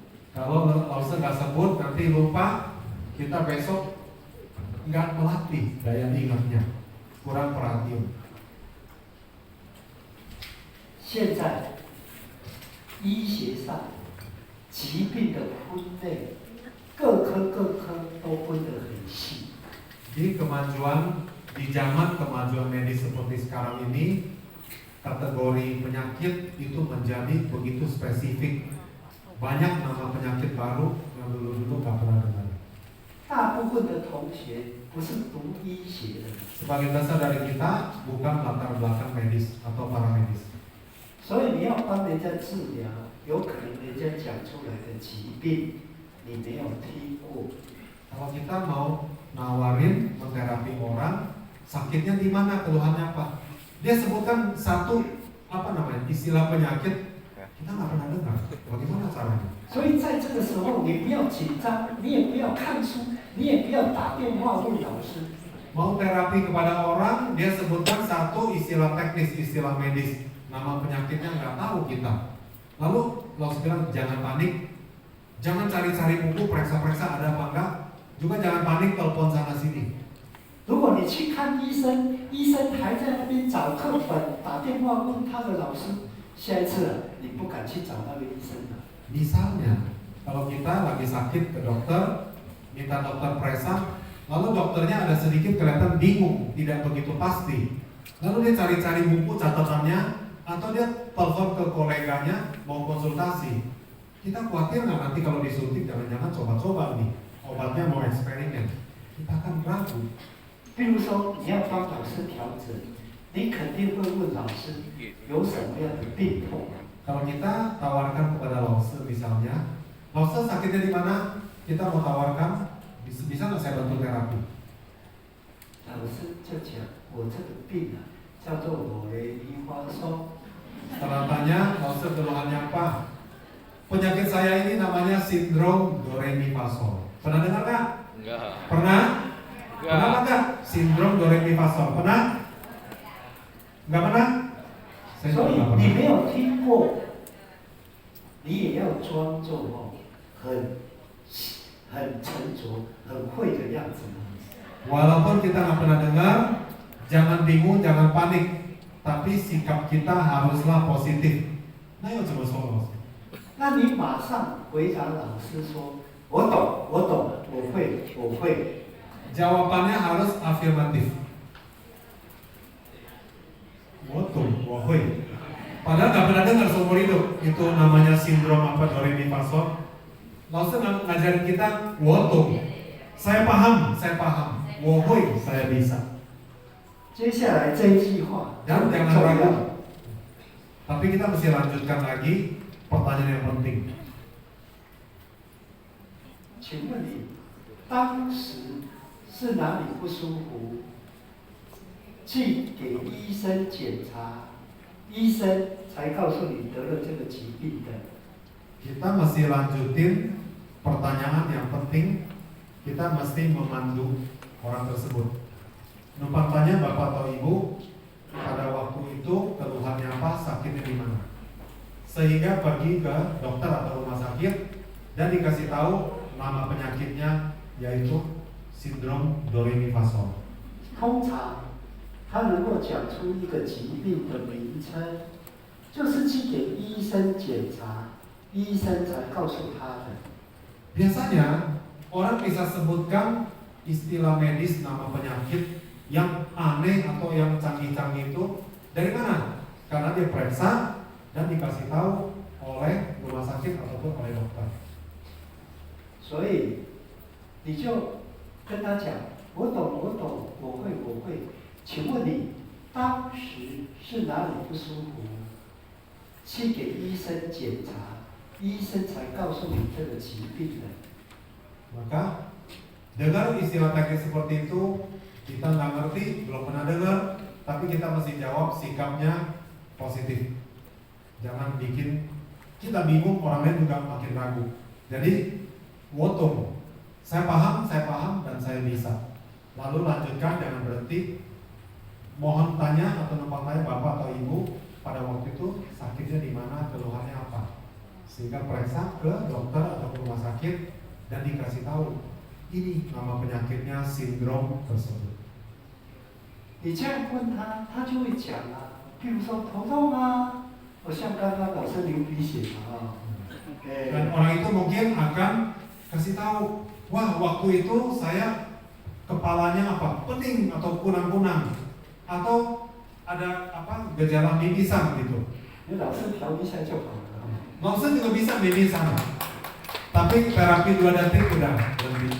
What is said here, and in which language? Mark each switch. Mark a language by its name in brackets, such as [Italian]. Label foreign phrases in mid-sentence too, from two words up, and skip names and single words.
[Indonesian] Kalau lause nggak sebut, nanti lupa, kita besok nggak melatih daya ingatnya, kurang perhatian. [Chinese] 现在医学上疾病的分类，各科都分得很细。 [Indonesian] Di zaman kemajuan medis seperti sekarang ini, kategori penyakit itu menjadi begitu spesifik. Banyak nama penyakit baru yang dulu-dulu nggak pernah dengar. [Chinese] 大部分的同学不是读医学的， [Indonesian] Sebagian besar dari kita bukan latar belakang medis atau paramedis. [Chinese] 所以你要帮人家治疗，有可能人家讲出来的疾病你没有听过。 [Indonesian] Kalau kita mau nawarin menterapi orang, sakitnya di mana, keluhannya apa, dia sebutkan satu istilah penyakit, kita nggak pernah dengar. Bagaimana caranya? [Chinese] 所以在这个时候，你不要紧张，你也不要看书，你也不要打电话问老师。 [Indonesian] Mau terapi kepada orang, dia sebutkan satu istilah teknis, istilah medis, nama penyakitnya nggak tahu kita. Lalu langsung bilang jangan panik, jangan cari-cari buku, periksa-periksa ada apa enggak, juga jangan panik telepon sana sini. [Chinese] 如果你去看医生，医生还在那边找课本，打电话问他的老师，下一次你不敢去找那个医生了。 [Indonesian] Misalnya, kalau kita lagi sakit ke dokter, minta dokter periksa, lalu dokternya ada sedikit kelihatan bingung, tidak begitu pasti. Lalu dia cari-cari buku catatannya, atau dia telepon ke koleganya mau konsultasi. Kita khawatir nggak nanti kalau disuntik jangan-jangan coba-coba nih obatnya mau eksperimen. Kita akan ragu. [Chinese] 比如说你要帮老师调整，你肯定会问老师有什么样的病痛。 [Indonesian] Kalau kita tawarkan kepada lause misalnya, lause sakitnya di mana? Kita mau tawarkan, bisa nggak saya bantu terapi? [Chinese] 老师就讲，我这个病啊，叫做我的梨花霜。 [Indonesian] Setelah tanya, lause keluhannya apa? Penyakit saya ini namanya sindrom do re mi fa sol. Pernah dengar nggak? Enggak. Pernah? Enggak. Pernah nggak? Sindrom do re mi fa sol. Pernah? Nggak pernah? Saya [Chinese] 所 [Indonesian] juga [Chinese] 以 [Indonesian] nggak [Chinese] 你 [Indonesian] pernah. [Chinese] 没有听过，你也要装作很沉着、很会的样子。 [Indonesian] Walaupun kita nggak pernah dengar, jangan bingung, jangan panik. Tapi sikap kita haruslah positif. Nah, yuk coba soal. [Chinese] 那你马上回答老师说：“我懂，我懂，我会，我会。” [Indonesian] Jawabannya harus afirmatif. Betul, wahai. Padahal nggak pernah dengar seumur hidup itu namanya sindrom apa do re mi fa sol. Langsung ngajarin kita, wotung. Saya paham. Wahai, saya bisa. [Chinese] 接下来这一句话 [Indonesian] Dan [Chinese] 很 [Indonesian] jangan [Chinese] 重 [Indonesian] ragu. [Chinese] 要。 [Indonesian] Tapi kita mesti lanjutkan lagi pertanyaan yang penting. [Chinese] 请问你当时是哪里不舒服？去给医生检查，医生才告诉你得了这个疾病的。 [Indonesian] Kita mesti lanjutin pertanyaan yang penting. Kita mesti memandu orang tersebut. Numpang tanya bapak atau ibu, pada waktu itu keluhannya apa, sakitnya di mana, sehingga pergi ke dokter atau rumah sakit dan dikasih tahu nama penyakitnya yaitu sindrom do re mi fa sol. [Chinese] 通常他能够讲出一个疾病的名称，就是去给医生检查，医生才告诉他的。 [Indonesian] Biasanya orang bisa sebutkan istilah medis nama penyakit yang aneh atau yang canggih-canggih itu dari mana? Karena dia periksa dan dikasih tahu oleh rumah sakit ataupun oleh dokter. [Chinese] 所以你就跟他讲：“我懂，我懂，我会，我会。” 请问你当时是哪里不舒服？去给医生检查，医生才告诉你这个疾病的。 [Indonesian] Maka dengar istilah teknis seperti itu, kita nggak ngerti, belum pernah dengar, tapi kita mesti jawab sikapnya positif. Jangan bikin kita bingung, orang lain juga makin ragu. Jadi, wotung, saya paham, dan saya bisa. Lalu lanjutkan, jangan berhenti. Mohon tanya atau numpang tanya bapak atau ibu pada waktu itu sakitnya di mana, keluhannya apa, Sehingga periksa ke dokter atau ke rumah sakit dan dikasih tahu ini nama penyakitnya sindrom tersebut. [Chinese] 你这样问他，他就会讲啊，譬如说头痛啊，像刚刚老师流鼻血嘛， [Indonesian] Dan orang itu mungkin akan kasih tahu, wah waktu itu saya kepalanya apa, pening atau kunang-kunang, atau ada apa gejala mimisan gitu. [Chinese] 你老师调一下就好了。 [Indonesian] Maksud juga bisa mimisan, tapi terapi 2 detik udah lebih.